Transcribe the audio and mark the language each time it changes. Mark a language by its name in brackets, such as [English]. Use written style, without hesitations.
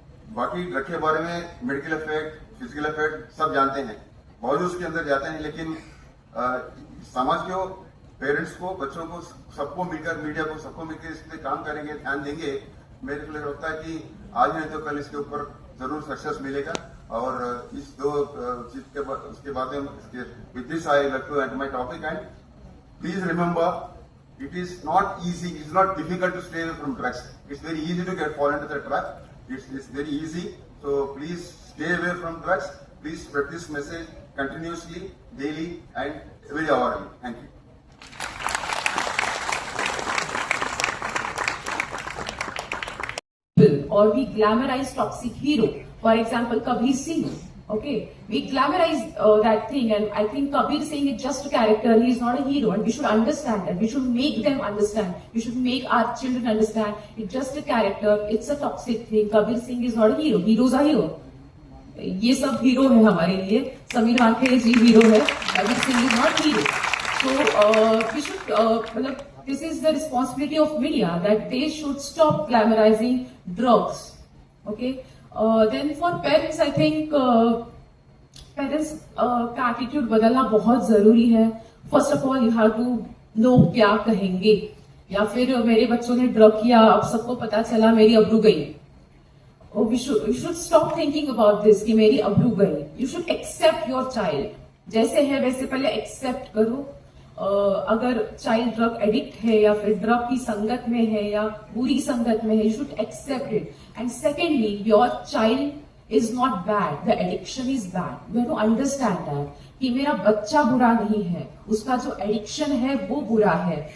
[Hindi] बाकी ड्रग के बारे में मेडिकल इफेक्ट, फिजिकल इफेक्ट सब जानते हैं, बहुत उसके अंदर जाते हैं, लेकिन समाज को, पेरेंट्स को, बच्चों को, सबको मिलकर, मीडिया को, सबको मिलकर इस पर काम करेंगे, ध्यान देंगे, मेरे को लगता है कि आज नहीं तो कल इसके ऊपर जरूर सक्सेस मिलेगा। और इस 2 चीज के उसके बाद [English] With this I like to end my topic and please remember it is not easy, it's not difficult to stay away from drugs. It's very easy to fall into the trap. It's very easy. So please stay away from drugs. Please spread this message continuously, daily and every hourly. Thank you. Or we glamorize toxic hero. For example, Kabir Singh. Okay, we glamorize that thing, and I think Kabir Singh is just a character. He is not a hero, and we should understand that. We should make them understand. We should make our children understand. It's just a character. It's a toxic thing. Kabir Singh is not a hero. Heroes are hero. [Hindi] ये सब hero है हमारे लिए. समीर वानखेड़े जी hero है. [English] Kabir Singh is not hero. So we should this is the responsibility of media, that they should stop glamorizing drugs. Okay. Then for parents, I think parents [Hindi] का attitude बदलना बहुत जरूरी है. [English] First of all, you have to know [Hindi] क्या कहेंगे. या फिर मेरे बच्चों ने ड्रग किया, अब सबको पता चला, मेरी अब्रू गई. [English] We should stop thinking about this [Hindi] कि मेरी अब्रू गई. [English] You should accept your child. [Hindi] जैसे है वैसे पहले एक्सेप्ट करो. अगर चाइल्ड ड्रग एडिक्ट है या फिर ड्रग की संगत में है या बुरी संगत में है, [English] You should accept it. And secondly, your child is not bad, the addiction is bad. You have to understand that [Hindi] कि मेरा बच्चा बुरा नहीं है, उसका जो एडिक्शन है वो बुरा है.